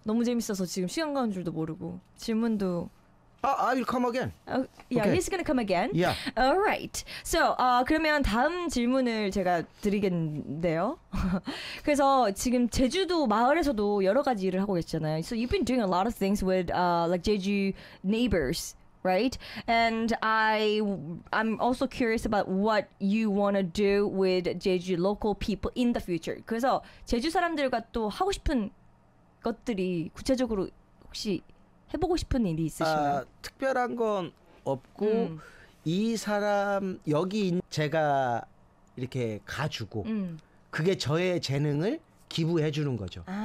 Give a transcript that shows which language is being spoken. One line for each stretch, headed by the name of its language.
Korean: 너무 재밌어서 지금 시간 가는 줄도 모르고 질문도.
English: I will come again. He's gonna come again. Yeah. All right.
Korean: So 그러면 다음 질문을 제가 드리겠는데요. 그래서 지금 제주도 마을에서도 여러 가지 일을 하고 계시잖아요.
English: So you've been doing a lot of things with like Jeju neighbors. Right? And I'm also curious about what you want to do with Jeju local people in the future.
Korean: 그래서 제주 사람들과 또 하고 싶은 것들이 구체적으로 혹시 해보고 싶은 일이 있으시나요? 특별한 건 없고 이 사람 여기 제가 이렇게 가주고 그게 저의 재능을 기부해 주는 거죠.